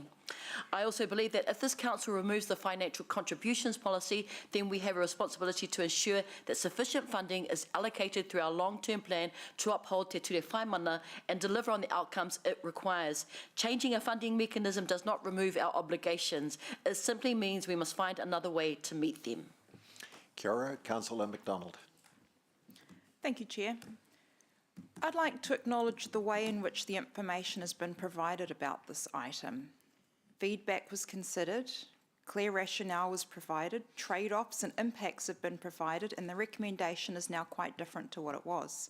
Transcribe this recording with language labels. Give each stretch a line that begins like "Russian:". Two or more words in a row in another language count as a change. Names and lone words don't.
English: I also believe that if this council removes the financial contributions policy, then we have a responsibility to ensure that sufficient funding is allocated through our long-term plan to uphold Te Ture Whaimana and deliver on the outcomes it requires. Changing a funding mechanism does not remove our obligations. It simply means we must find another way to meet them.
Māori: Kia ora,
English: Councillor McDonald. Thank you, Chair. I'd like to acknowledge the way in which the information has been provided about this item. Feedback was considered, clear rationale was provided, trade-offs and impacts have been provided, and the recommendation is now quite different to what it was.